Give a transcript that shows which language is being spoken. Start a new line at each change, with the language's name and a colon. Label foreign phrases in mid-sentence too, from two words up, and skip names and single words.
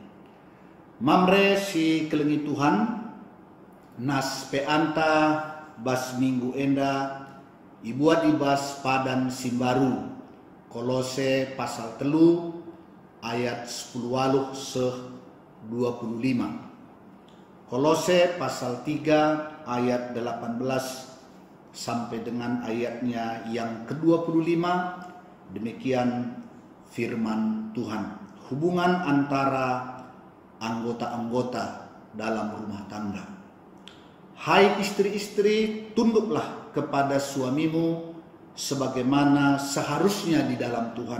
Batak Karo: Mamre si kelengi Tuhan, nas pe anta bas minggu enda, ibuat ibas padan simbaru.
Indonesian: Kolose pasal 3 ayat 10
Batak Karo: waluh seh
Indonesian: 25. Kolose pasal 3 ayat 18 sampai dengan ayatnya yang ke-25, demikian firman Tuhan. Hubungan antara anggota-anggota dalam rumah tangga. Hai istri-istri, tunduklah kepada suamimu sebagaimana seharusnya di dalam Tuhan.